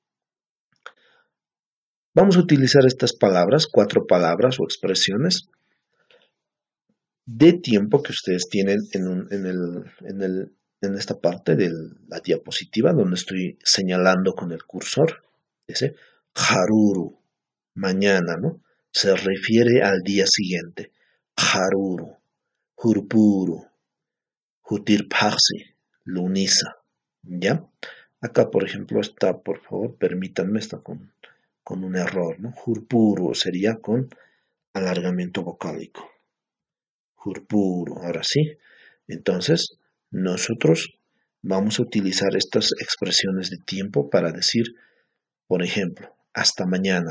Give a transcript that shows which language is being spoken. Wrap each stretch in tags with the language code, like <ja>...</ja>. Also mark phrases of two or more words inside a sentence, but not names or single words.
<es>Vamos a utilizar estas palabras, 4 palabras o expresiones de tiempo que ustedes tienen en esta parte de la diapositiva donde estoy señalando con el cursor. Dice haruru, mañana, ¿no? Se refiere al día siguiente.</es> <ay>Haruru, hurpuru, hutirpaxi, lunisa.</ay> <es>¿Ya? Acá, por ejemplo, está, por favor, permítanme, está con un error, ¿no? Hurpuru sería con alargamiento vocálico. Hurpuru, ahora sí. Entonces, nosotros vamos a utilizar estas expresiones de tiempo para decir, por ejemplo, hasta mañana.</es>